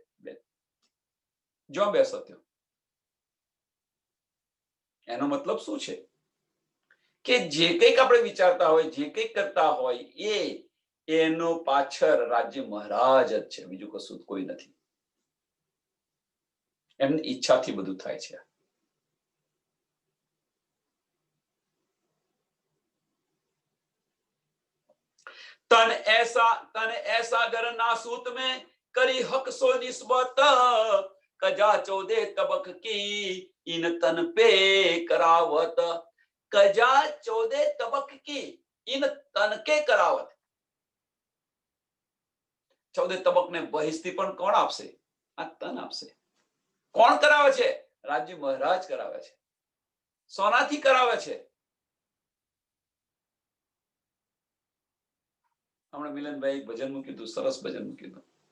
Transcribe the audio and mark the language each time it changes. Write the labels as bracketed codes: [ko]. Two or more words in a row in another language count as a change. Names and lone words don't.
[gu] જો બેસો તો એનો મતલબ શું છે? કે જે કંઈક આપણે વિચારતા હોય, જે કંઈક કરતા હોય એનો પાછળ રાજ્ય મહારાજ જ છે. બીજું કશું કોઈ નથી. એમની ઈચ્છાથી બધું થાય છે. [hi] तन ऐसा घर नासूत में करी हक सो निस्बत, कजा 14 तबक की इन तन पे करावत. कजा 14 तबक की इन तन के करावत. [gu] 14 તબક ને બહિસ્તી પણ કોણ આપશે? આ તન આપશે. કોણ કરાવે છે? રાજ્ય મહારાજ કરાવે છે. સોનાથી કરાવે છે. હમણાં મિલનભાઈ ભજન મૂક્યું હતું, સરસ ભજન મૂક્યું હતું.